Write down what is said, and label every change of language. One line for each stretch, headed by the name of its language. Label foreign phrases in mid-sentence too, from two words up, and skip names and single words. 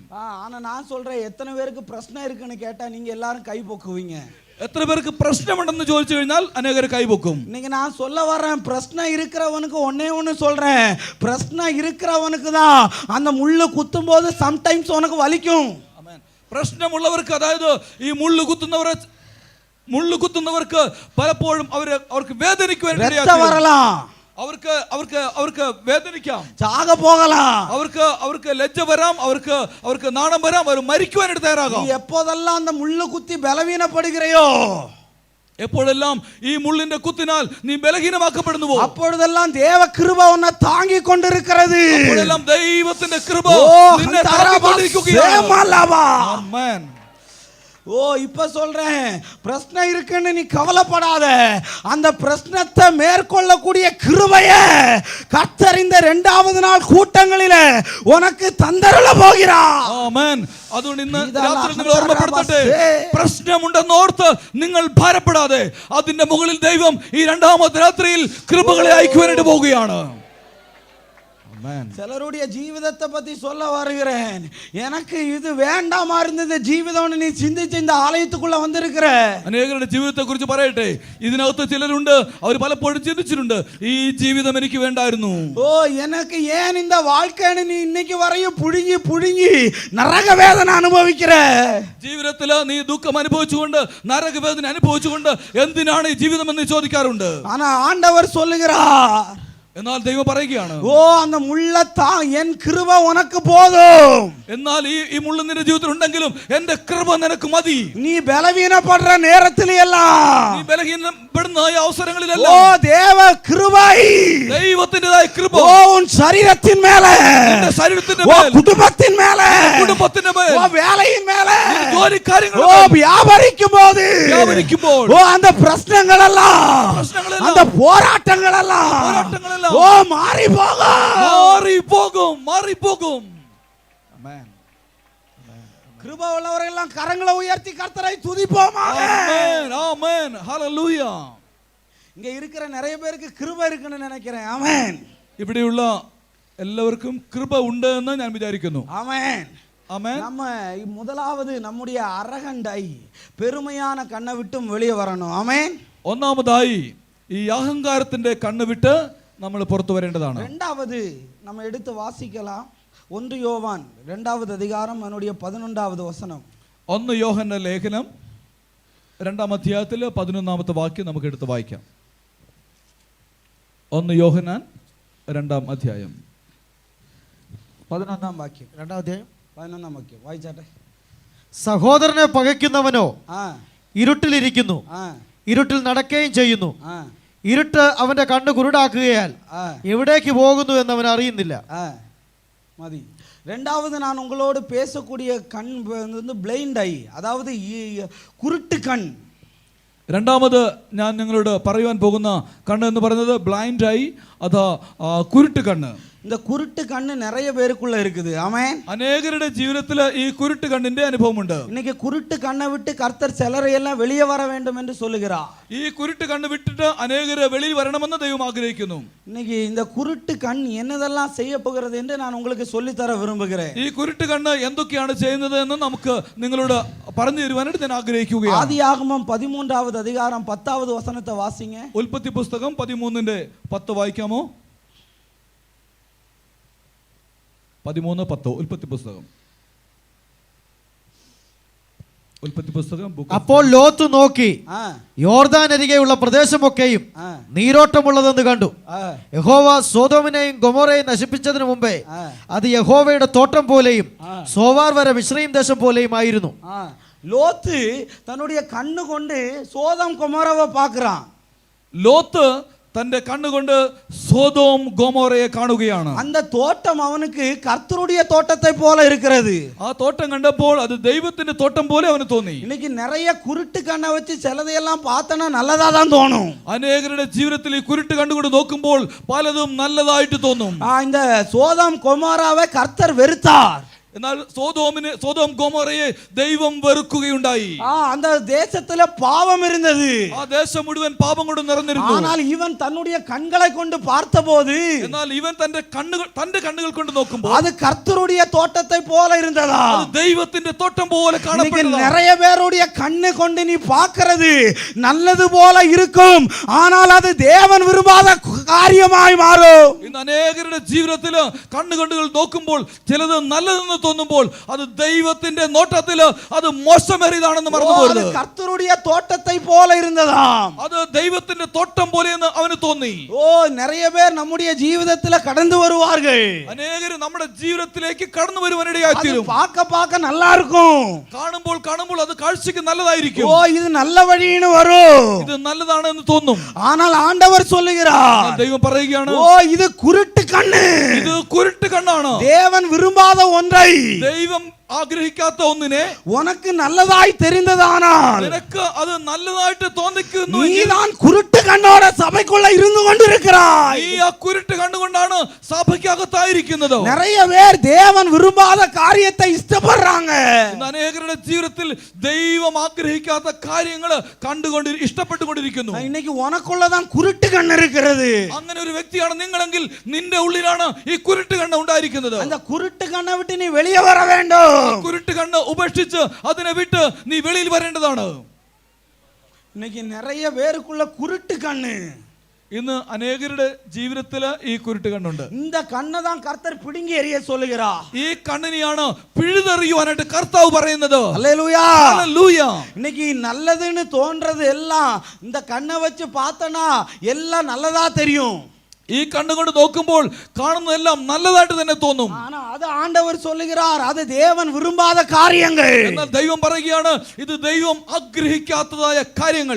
Tamil: ஆனா நான் சொல்றேன் எத்தனை பேருக்கு பிரச்சனை இருக்குன்னு கேட்டா நீங்க எல்லாரும் கை பொக்குவீங்க.
Malayalam: എത്ര പേർക്ക് പ്രശ്നമുണ്ടെന്ന് ചോദിച്ചു കഴിഞ്ഞാൽ അനേകർ കൈപൊക്കും.
Tamil: இன்னைக்கு நான் சொல்ல வரேன், பிரச்சனை இருக்கிறவனுக்கு ஒன்னே ஒன்னு சொல்றேன், பிரச்சனை இருக்கிறவனுக்கு தான் அந்த முள்ளு குத்தும் போது சம்டைம்ஸ் உனக்கு வலிக்கும்.
Malayalam: പ്രശ്നമുള്ളവർക്ക്, അതായത് ഈ മുള്ളു കുത്തുന്നവർക്ക് പലപ്പോഴും അവർക്ക് വേദനിക്കുവാൻ
Tamil: வரலாம்,
Malayalam: അവർക്ക് വേദനിക്കാം,
Tamil: சாக போகலாம்,
Malayalam: അവർക്ക് ലജ്ജ വരാം, അവർക്ക് നാണം വരാം, അവർ മരിക്കുവാനായിട്ട് തയ്യാറാകാം.
Tamil: எப்போதெல்லாம் அந்த முள்ளு குத்தி பலவீனப்படுகிறையோ,
Malayalam: എപ്പോഴെല്ലാം ഈ മുള്ളിന്റെ കുത്തിനാൽ നീ ബലഹീനമാക്കപ്പെടുന്നുവോ,
Tamil: அப்பொழுதெல்லாம் தேவ கிருபை உன்னை தாங்கி கொண்டிருக்கிறது.
Malayalam: അപ്പോഴെല്ലാം ദൈവത്തിന്റെ കൃപ നിന്നെ
Tamil: தாங்கிக்கொண்டிருக்கிறது.
Malayalam: താങ്ങിക്കൊണ്ടിരിക്കുകയാണ്. ആമേൻ.
Tamil: ஓ இப்ப சொல்றேன், பிரச்சனை இருக்குன்னு நீ கவலைப்படாத. அந்த பிரச்சனத்தை மேற்கொள்ளக்கூடிய கிருபைய கர்த்தர் இந்த 2வது நாள் கூட்டங்களில உனக்கு தந்தருள போகிறார்.
Malayalam: ആമേൻ. അതുകൊണ്ട് ഇന്ന് രാത്രി നിങ്ങൾ ഓർമ്മപ്പെടുത്തട്ടെ, പ്രശ്നമുണ്ടെന്ന് ഓർത്ത് നിങ്ങൾ ഭാരപ്പെടാതെ അതിന്റെ മുകളിൽ ദൈവം ഈ 2ാമത്തെ രാത്രിയിൽ കൃപകളെ അയക്കുവാനായിട്ട് പോവുകയാണ്.
Tamil: சிலருடைய ஜீவிதத்தை பத்தி சொல்ல வருகிறேன். எனக்கு இது வேண்டாமா இருந்தது ஜீவிதம் நீ சிந்திச்சு இந்த ஆலயத்துக்குள்ள வந்திருக்கிற.
Malayalam: അനേകരുടെ ജീവിതത്തെ കുറിച്ച് പറയട്ടെ, ഇതിനകത്ത് ചിലരുണ്ട്, അവർ പലപ്പോഴും ചിന്തിച്ചിട്ടുണ്ട്, ഈ ജീവിതം എനിക്ക് വേണ്ടായിരുന്നു.
Tamil: ஓ எனக்கு ஏன் இந்த வாழ்க்கைன்னு நீ இன்னைக்கு வரையும் புழுங்கி புழுங்கி நரக வேதனை அனுபவிக்கிற.
Malayalam: ജീവിതത്തിൽ നീ ദുഃഖം അനുഭവിച്ചുകൊണ്ട് നരകവേദന അനുഭവിച്ചുകൊണ്ട് എന്തിനാണ് ഈ ജീവിതം എന്ന് ചോദിക്കാറുണ്ട്.
Tamil: ஆனா ஆண்டவர் சொல்லுகிறார்,
Malayalam: എന്നാൽ ദൈവം പറയുകയാണ്,
Tamil: ஓ அந்த முள்ளத்தா என் கிருபை உனக்கு போதும்.
Malayalam: എന്നാൽ ഈ മുള്ളു നിന്റെ ജീവിതത്തിൽ ഉണ്ടെങ്കിലും എന്റെ കൃപ നിനക്ക് മതി.
Tamil: நீ பலவீனப்படுற நேரத்துல எல்லாம்,
Malayalam: നീ ബലഹീനപ്പെടുന്ന ഈ ஓ അവസരങ്ങളിലെല്ലാം
Tamil: தேவ கிருபை
Malayalam: ദൈവത്തിന്റേതായ കൃപ
Tamil: ஓ உன் சரீரத்தின் மேல,
Malayalam: നിന്റെ ശരീരത്തിന്റെ ஓ മേൽ,
Tamil: குடும்பத்தின் மேல,
Malayalam: കുടുംബത്തിന്റെ മേൽ,
Tamil: ஓ வேலையின் மேல,
Malayalam: ജോലി ஓ കാര്യങ്ങളുടെ മേൽ
Tamil: வியாபரிக்கும் போது,
Malayalam: വ്യാപരിക്കുമ്പോൾ
Tamil: ஓ அந்த பிரச்சனைகள் எல்லாம்,
Malayalam: പ്രശ്നങ്ങളെല്ലാം,
Tamil: அந்த போராட்டங்கள் எல்லாம்,
Malayalam: പോരാട്ടങ്ങളെല്ലാം
Tamil: ஓ மாறி போகும்.
Malayalam: മാറിപ്പോകും.
Tamil: கிருபை உள்ளவர்கள் எல்லாம் கரங்களை உயர்த்தி கர்த்தரை துதிப்போமாக.
Malayalam: ആമേൻ, ആമേൻ, ഹല്ലേലൂയ.
Tamil: இங்க இருக்கிற நிறைய பேருக்கு கிருபை இருக்குன்னு நினைக்கிறேன். ஆமென்.
Malayalam: ഇവിടെയുള്ള എല്ലാവർക്കും കൃപ ഉണ്ട് എന്ന് ഞാൻ വിചാരിക്കുന്നു.
Tamil: ஆமென்.
Malayalam: ആമേൻ.
Tamil: நம்ம முதலாவது நம்முடைய அரகண்டை பெருமையான கண்ணை விட்டும் வெளியே வரணும். ஆமென்.
Malayalam: ഒന്നാമതായി ഈ അഹങ്കാരത്തിന്റെ കണ്ണ് വിട്ട് നമ്മൾ പുറത്തു വരേണ്ടതാണ്.
Tamil: இரண்டாவது நம்ம எடுத்து வாசிக்கலாம். 1 யோவான் 2வது அதிகாரம் அதனுடைய 11வது வசனம்.
Malayalam: 1 യോഹന്നാന്റെ ലേഖനം 2ാം അധ്യായത്തിൽ 11ാമത്തെ വാക്യം നമുക്ക് എടുത്ത് വായിക്കാം. 1 യോഹന്നാൻ 2ാം അധ്യായം 11ാം വാക്യം. 2ാം അധ്യായം 11ാം വാക്യം വായിച്ചാട്ടെ. സഹോദരനെ പകയ്ക്കുന്നവനോ ആ ഇരുട്ടിലിരിക്കുന്നു, ആ ഇരുട്ടിൽ നടക്കുകയും ചെയ്യുന്നു. ആ ഇരുട്ട് അവന്റെ കണ്ണ് കുരുടാക്കുകയാൽ ആ എവിടേക്ക് പോകുന്നു എന്ന് അവൻ അറിയുന്നില്ല.
Tamil: மதி. 2வது நான் உங்களோடு பேசக்கூடிய கண் வந்து
English: blind eye,
Tamil: அதாவது குருட்டு கண்.
Malayalam: രണ്ടാമത് ഞാൻ നിങ്ങളോട് പറയുവാൻ പോകുന്ന കണ്ണ് എന്ന് പറയുന്നത്
English: blind eye
Malayalam: അഥവാ കുരുട്ട് കണ്ണ്.
Tamil: இந்த
Malayalam: കുരുട്ട് കണ്ണ്
Tamil: நிறைய பேருக்குள்ள இருக்குது. ஆமென்.
Malayalam: അനേകരുടെ ജീവിതത്തിൽ ഈ കുരുട്ട് കണ്ണിന്റെ അനുഭവമുണ്ട്.
Tamil: இன்னைக்கு குருட்டு கண்ணை விட்டு கர்த்தர் சிலரை எல்லாம் வெளியே வர வேண்டும் என்று சொல்லுகிறார்.
Malayalam: ഈ കുരുട്ട് കണ്ണ് വിട്ടിട്ട് അനേകരെ വെളിയിൽ വരണമെന്ന് ദൈവം ആഗ്രഹിക്കുന്നു.
Tamil: இன்னைக்கு இந்த குருட்டு கண் என்னதெல்லாம் செய்ய போகிறது என்று நான் உங்களுக்கு சொல்லி தர விரும்புகிறேன்.
Malayalam: ഈ കുരുട്ട് കണ്ണ് എന്തൊക്കെയാണ് ചെയ്യുന്നത് എന്ന് നമുക്ക് നിങ്ങളോട് പറഞ്ഞു തരുവാനായിട്ട് ഞാൻ ആഗ്രഹിക്കുകയാണ്.
Tamil: ആദിയാഗമം 13வது அதிகாரம் 10வது வசனத்தை வாசிங்க.
Malayalam: ഉൽപ്പത്തി പുസ്തകം 13:10 വായിക്കാമോ? 13:10 ഉൽപ്പത്തി പുസ്തകം അപ്പോൾ ലോത്ത് നോക്കി യോർദാൻ അരികെയുള്ള പ്രദേശമൊക്കെയും നീരോട്ടമുള്ളതെന്ന് കണ്ടു. യഹോവ സോദോമിനെയും ഗൊമോറയെയും നശിപ്പിച്ചതിന് മുമ്പേ അത് യഹോവയുടെ തോട്ടം പോലെയും സോവാർ വരെ മിസ്രയീം ദേശം പോലെയും ആയിരുന്നു. ലോത്ത് തன்னுடைய കണ്ണ് കൊണ്ട് സോദോം ഗൊമോറയെ பார்க்கறான். ലോത്ത് തന്റെ കണ്ണുകൊണ്ട് സോദോം ഗൊമോറയെ കാണുകയാണ്.
Tamil: அந்த தோட்டம் அவனுக்கு கர்த்தருடைய தோட்டத்தை போல இருக்கிறது.
Malayalam: ആ തോട്ടം കണ്ടപ്പോൾ അത് ദൈവത്തിന്റെ തോട്ടം പോലെ അവന് തോന്നി.
Tamil: இன்னைக்கு நிறைய குருட்டு கண்ணை வச்சு சிலதையெல்லாம் பார்த்தனா நல்லதா தான் தோணும்.
Malayalam: അനേകരുടെ ജീവിതത്തിൽ ഈ കുരുട്ട് കണ്ടുകൊണ്ട് നോക്കുമ്പോൾ പലതും നല്ലതായിട്ട് തോന്നും.
Tamil: இந்த சோதோம் கொமோராவை கர்த்தர் வெறுத்தார்.
Malayalam: എന്നാൽ സോദോം ഗൊമോറയെ ദൈവം വെറുക്കുകയുണ്ടായി.
Tamil: அந்த தேசத்துல பாவம் இருந்தது.
Malayalam: ആ ദേശം മുഴുവൻ പാപം കൊണ്ട് നിറഞ്ഞിരുന്നു.
Tamil: ஆனால் இவன் தன்னுடைய கண்களை கொண்டு பார்த்தபோது,
Malayalam: എന്നാൽ ഇവൻ തന്റെ കണ്ണുകൾ കൊണ്ട് നോക്കുമ്പോൾ
Tamil: அது கர்த்தருடைய தோட்டத்தை போல இருந்ததா,
Malayalam: അത് ദൈവത്തിന്റെ തോട്ടം പോലെ കാണപ്പെട്ടു.
Tamil: நிறைய பேருடைய கண்ணு கொண்டு நீ பார்க்கிறது நல்லது போல இருக்கும், ஆனால் அது தேவன் விரும்பாத காரியமாய் மாறும்.
Malayalam: ഇന്ന് അനേകരുടെ ജീവിതത്തിൽ കണ്ണുകൾ നോക്കുമ്പോൾ ചിലത് നല്ലതെന്ന് തോന്നുമ്പോൾ അത് ദൈവത്തിന്റെ നോട്ടത്തിൽ അത് മോശമേറിയതാണെന്ന് മറന്നുപോകരുത്.
Tamil: கர்த்தருடைய தோட்டத்தை போல இருந்ததாம்,
Malayalam: അത് ദൈവത്തിന്റെ തോട്ടം പോലെയെന്ന് അവന് തോന്നി.
Tamil: ഓ நிறைய பேர் நம்முடைய ജീവിതത്തിൽ கடந்து வருவார்கள்.
Malayalam: അനേകർ നമ്മുടെ ജീവിതത്തിലേക്ക് കടന്നു വരുവാനിടയായി തീരും.
Tamil: பார்க்க நல்லா இருக்கும்,
Malayalam: കാണുമ്പോൾ അത് കാഴ്ചയ്ക്ക് നല്ലതായിരിക്കും. ഓ ഇത് നല്ല വഴിയാണ് വരും, ഇത് നല്ലതാണെന്ന് തോന്നും.
Tamil: ஆனால் ஆண்டவர் சொல்லுகிறார்,
Malayalam: ദൈവം പറയുകയാണ്, ഓ ഇത് കുരുട്ട് കണ്ണ്, ഇത് കുരുട്ട് കണ്ണാണ്.
Tamil: தேவன் விரும்பாத ஒன்றை ஒன்றை
Malayalam: ദൈവം ആഗ്രഹിക്കാത്ത ഒന്നിനെ
Tamil: உனக்கு நல்லதாய் தெரிந்ததானால்
Malayalam: നിനക്ക് അത് നല്ലതായിട്ട് തോന്നിക്കുന്നു
Tamil: நீதான் குருட்டு கண்ணோட சபைக்குள்ள இருந்து கொண்டிருக்கிறாய்.
Malayalam: നീ ആ കുരുട്ട് കണ്ടുകൊണ്ടാണ് സഭയ്ക്കകത്തായിരിക്കുന്നത്.
Tamil: நிறைய பேர் தேவன் விரும்பாத காரியத்தை இஷ்டப்படுறாங்க.
Malayalam: ഇന്ന് അനേകരുടെ ജീവിതത്തിൽ ദൈവം ആഗ്രഹിക്കാത്ത കാര്യങ്ങൾ കണ്ടുകൊണ്ട് ഇഷ്ടപ്പെട്ടുകൊണ്ടിരിക്കുന്നു.
Tamil: இன்னைக்கு உனக்குள்ளதான் குருட்டு கண் இருக்கிறது.
Malayalam: അങ്ങനെ ഒരു വ്യക്തിയാണ് നിങ്ങളെങ്കിൽ നിന്റെ ഉള്ളിലാണ് ഈ കുരുട്ട് കണ്ണ് ഉണ്ടായിരിക്കുന്നത്.
Tamil: அந்த குருட்டு கண்ணை விட்டு நீ வெளியே வர வேண்டும்.
Malayalam: കുരുട്ട് കണ്ണ് ഉപേക്ഷിച്ച് അതിനെ വിട്ട് നീ വെളിയിൽ വരേണ്ടതാണ്.
Tamil: இன்னைக்கு நிறைய பேருக்குள்ள குருட்டு கண்ணு.
Malayalam: ഇന്ന് അനേകരുടെ ജീവിതത്തില് ഈ കുരുട്ട് കണ്ണുണ്ട്.
Tamil: இந்த கண்ணை தான் கர்த்தர் பிடுங்கி எறிய சொல்லுகிறார்.
Malayalam: ഈ കണ്ണിനെയാണ് പിഴുതെറിയുവാനായിട്ട് കർത്താവ് പറയുന്നത്.
Tamil: அல்லேலூயா.
Malayalam: ഹല്ലേലൂയ.
Tamil: இன்னைக்கு நல்லதுன்னு தோன்றது எல்லாம் இந்த கண்ணை வச்சு பார்த்தனா எல்லாம் நல்லதா தெரியும்.
Malayalam: ഈ കണ്ണുകൊണ്ട് നോക്കുമ്പോൾ കാണുന്നതെല്ലാം നല്ലതായിട്ട് തന്നെ തോന്നും.
Tamil: ஆனா அது ஆண்டவர் சொல்லுகிறார், அது தேவன் விரும்பாத காரியங்கள்.
Malayalam: എന്നാൽ ദൈവം പറയുകയാണ് ഇത് ദൈവം ആഗ്രഹിക്കാത്തതായ കാര്യങ്ങൾ.